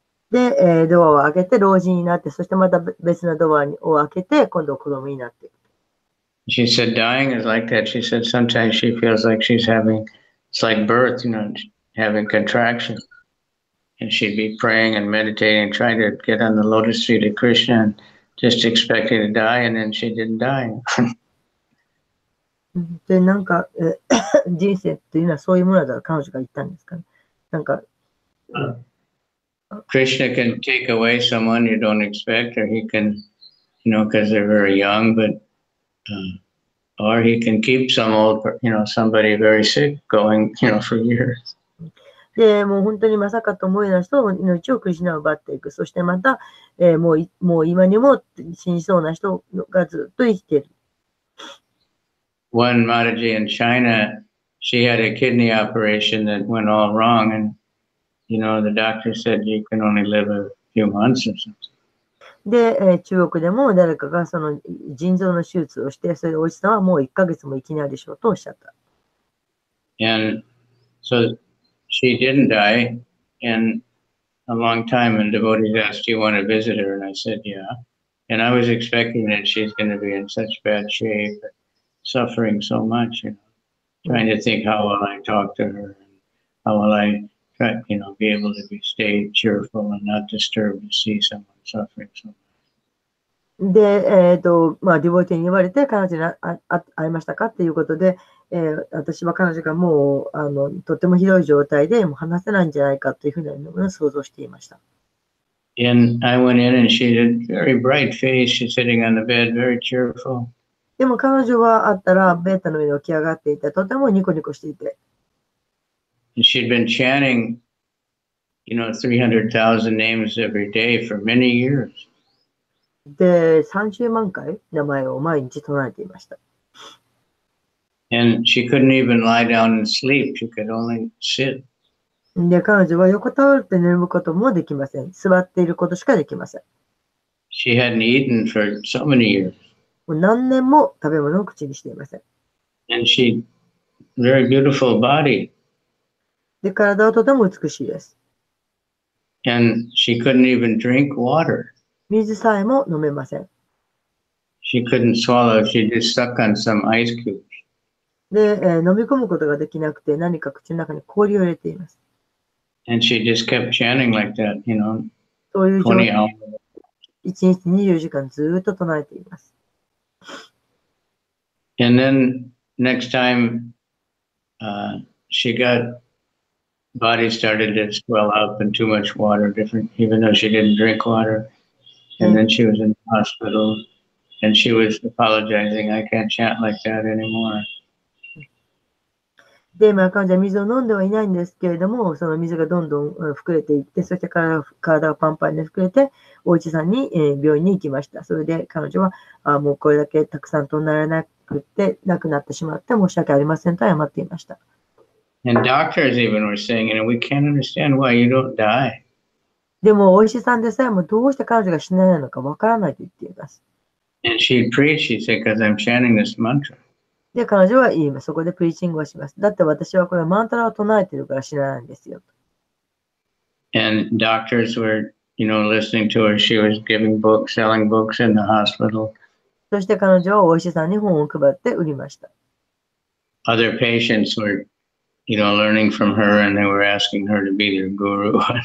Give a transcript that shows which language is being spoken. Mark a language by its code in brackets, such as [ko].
[ja] で、ドアを開けて老人になって、そしてまた別のドアを開けて、今度子供になっていく。 [en] She said dying is like that. She said sometimes she feels like she's it's like birth, you know, having contraction. And she'd be praying and meditating, trying to get on the lotus feet of Krishna and just expecting to die, and then she didn't die. [ja] で、なんか、人生っていうのはそういうものだと彼女が言ったんですかね。なんか、 [en] Krishna can take away someone you don't expect, or he can, you know, because they're very young, but, or he can keep some old, you know, somebody very sick going, you know, for years. [ja] で、もう本当にまさかと思えない人の命をクリシュナを奪っていく。そしてまた、もう今にも死にそうな人がずっと生きている。 [en] One Mataji in China, she had a kidney operation that went all wrong, and you know the doctor said you can only live a few months or something. [ja] で、中国でも誰かがその腎臓の手術をして、それでおじさんはもう1ヶ月も生きないでしょうとおっしゃった。 [en] And so she didn't die, and a long time, and devotees asked, "Do you want to visit her?" And I said, "Yeah." And I was expecting that she's going to be in such bad shape, suffering so much, you know, trying to think how will I talk to her, and how will I try, you know, be able to stay cheerful and not disturbed to see someone suffering so much. [ja] で、まあ、ディボーティーに言われて、彼女に会いましたかっていうことで、私は彼女がもう、とてもひどい状態で、もう話せないんじゃないかというふうなのを想像していました。 [en] And I went in and she had a very bright face. She's sitting on the bed, very cheerful. [ja] でも彼女は会ったら、ベッドの上に起き上がっていて、とてもニコニコしていて。 [en] And she'd been chanting, you know, 300,000 names every day for many years. [ja] で、30万回名前を毎日唱えていました。 [en] And she couldn't even lie down and sleep. She could only sit. [ja] で、彼女は横たわって寝ることもできません。座っていることしかできません。 [en] She hadn't eaten for so many years. [ja] もう何年も食べ物を口にしていません。 [en] And she, very beautiful body. [ja] で、体はとても美しいです。 [en] And she couldn't even drink water. [ja] 水さえも飲めません。 [en] She couldn't swallow. She just stuck on some ice cubes. [ja] で、飲み込むことができなくて何か口の中に氷を入れています。 [en] And she just kept chanting like that, [ja] そういう状 [en] 20 [ja] 態 [en] hours. [ja] 1日24時間ずっと唱えています。 [en] And then next time she got, body started to swell up and too much water, different, even though she didn't drink water. And then she was in the hospital and she was apologizing. I can't chant like that anymore. [ja] で、彼女は水を飲んではいないんですけれども、その水がどんどん膨れていって、そして体がパンパンに膨れて、お医者さんに、病院に行きました。それで彼女は、もうこれだけたくさん唱えられなくて、亡くなってしまって申し訳ありませんと謝っていました。 [en] And doctors even were saying, we can't understand why you don't die. [ja] でも、お医者さんでさえもどうして彼女が死なないのかわからないと言っています。 [en] And she'd preach, she'd say, because I'm chanting this mantra. [ja] で、彼女は言います。そこでプリーチングをします。だって私はこれマントラを唱えているから死なないんですよ。 [en] And doctors were, listening to her. She was giving books, selling books in the hospital. [ja] そして彼女はお医者さんに本を配って売りました。 [en] Other patients were, learning from her and they were asking her to be their guru.